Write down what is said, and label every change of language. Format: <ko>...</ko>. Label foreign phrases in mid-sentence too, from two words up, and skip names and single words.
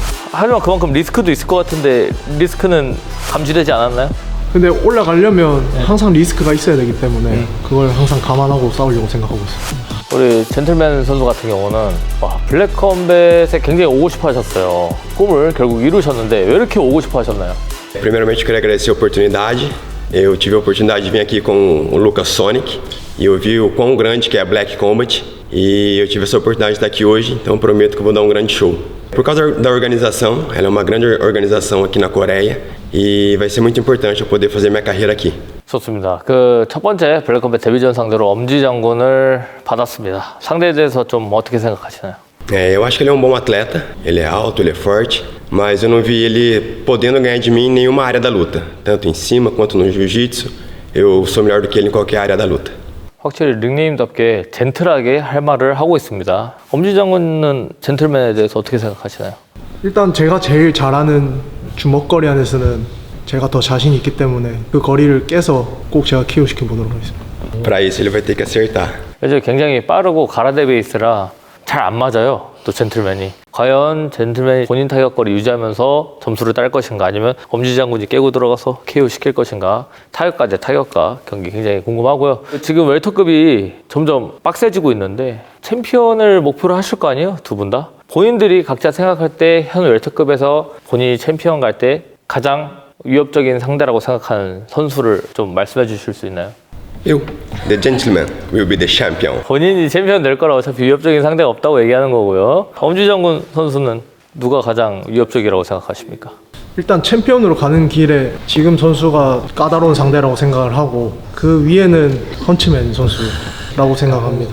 <ko>하지만 그만큼 리스크도 있을 것 같은데 리스크는 감지되지 않았나요? 근데 올라가려면 항상 리스크가 있어야 되기 때문에 그걸 항상 감안하고 싸우려고 생각하고 있습니다. 우리 젠틀맨 선수 같은 경우는 블랙 컴뱃에 굉장히 오고 싶어 하셨어요. 꿈을 결국 이루셨는데 왜 이렇게 오고 싶어 하셨나요?</ko> <pt>Primeiramente, eu queria agradecer a oportunidade. Eu tive a oportunidade de vir aqui com o Lucas Sonic e eu vi o quão grande que é a Black Combat e eu tive essa oportunidade de estar aqui hoje, então eu prometo que eu vou dar um grande show. Por causa da organização, ela é uma grande organização aqui na Coreia e vai ser muito importante eu poder fazer minha carreira aqui.</pt> <ko>좋습니다. 그 첫 번째 블랙컴뱃 데뷔전 상대로 엄지 장군을 받았습니다. 상대에 대해서 좀 어떻게 생각하시나요?</ko> <pt>Eu acho que ele é um bom atleta, ele é alto, ele é forte, mas eu não vi ele podendo ganhar de mim em nenhuma área da luta, tanto em cima quanto no jiu-jitsu. Eu sou melhor do que ele em qualquer área da luta.</pt> <ko>확실히 닉네임답게 젠틀하게 할 말을 하고 있습니다. 엄지 장군은 젠틀맨에 대해서 어떻게 생각하시나요? 일단 제가 제일 잘하는 주먹거리 안에서는 제가 더 자신 있기 때문에 그 거리를 깨서 꼭 제가 KO 시켜 보도록 하겠습니다.</ko> <pt>Para isso ele vai ter que acertar.</pt> <ko>요즘 굉장히 빠르고 가라데 베이스라 잘 안 맞아요. 또 젠틀맨이. 과연 젠틀맨이 본인 타격거리 유지하면서 점수를 딸 것인가 아니면 엄지 장군이 깨고 들어가서 KO 시킬 것인가. 타격가 대 타격가 경기 굉장히 궁금하고요. 지금 웰터급이 점점 빡세지고 있는데 챔피언을 목표로 하실 거 아니에요? 두 분 다? 본인들이 각자 생각할 때 현 웰터급에서 본인이 챔피언 갈 때 가장 위협적인 상대라고 생각하는 선수를 좀 말씀해 주실 수 있나요?</ko> <pt>Eu,</pt> <en>the gentleman, will be the champion.</en> <ko>본인이 챔피언 될 거라 어차피 위협적인 상대가 없다고 얘기하는 거고요. 엄지 장군 선수는 누가 가장 위협적이라고 생각하십니까? 일단 챔피언으로 가는 길에 지금 선수가 까다로운 상대라고 생각을 하고 그 위에는 헌츠맨 선수라고 생각합니다.</ko>